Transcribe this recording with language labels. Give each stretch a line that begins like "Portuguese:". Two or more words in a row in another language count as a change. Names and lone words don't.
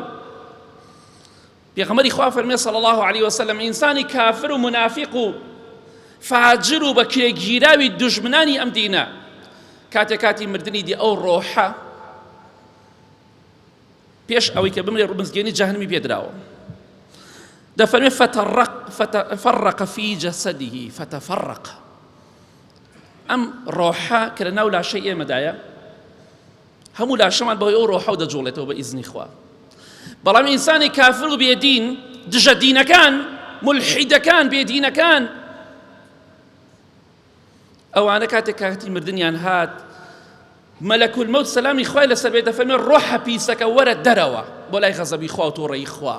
Central Kurdish: پێغەمبەری خوا فەرمێ
Arabic: صلی الله علیه وسلم
Central Kurdish: ئینسانی کافر و منافق و فاجر و بە کرێگیراوی دوژمنانی ئەم دینە کاتی مردنی دی ئەو ڕۆحە پێش ئەوەی کە بمرێ ڕومزگەێنی جەهەنەمی پێدراوە. دەفەرمێ
Arabic: فتفرق في جسده فتفرق.
Central Kurdish: ئەم ڕۆحە کە لە ناو لاشەی ئێمەدایە، هەموو لاشەمان بەهۆی ئەو ڕۆحە دەجوڵێتەوە بە ئیزنی خوا. بەڵام ئینسانی کافر و بێدین، دژە دینەکان، ملحیدەکان، بێدینەکان، ئەوانە کاتی مردنیان هات،
Arabic: مەلەک المەوت
Central Kurdish: سەلامی خوای لەسەر بێ دەفەرمێ ڕۆحە پیسەکە وەرە دەرەوە بۆ لای غەزەبی خوا و تۆڕەی خوا.